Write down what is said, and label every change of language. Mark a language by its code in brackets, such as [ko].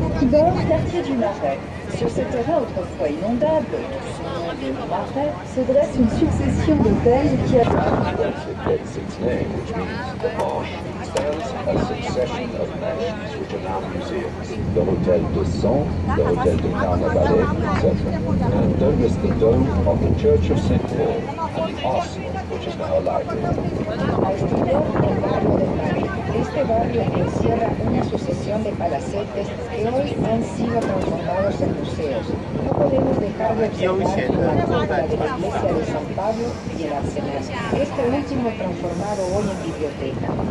[fr] Dans le quartier du Marais, sur ce terrain autrefois inondable, d'où son nom de Marais, se dresse une succession d'hôtels qui a... [en] It gets its name, which means the marsh, stands a succession of mansions which are now museums. The Hotel de Sens, the Hotel de Carnavalet, etc. And don't miss the dome of the Church of St. Paul and the arsenal, which is now a library. [es] Al exterior, el barrio del Marais. Este barrio encierra una sucesión de palacetes que hoy han sido transformados en museos. No podemos dejar de observar la copia de la iglesia de San Pablo y el arsenal. Este último transformado hoy en biblioteca.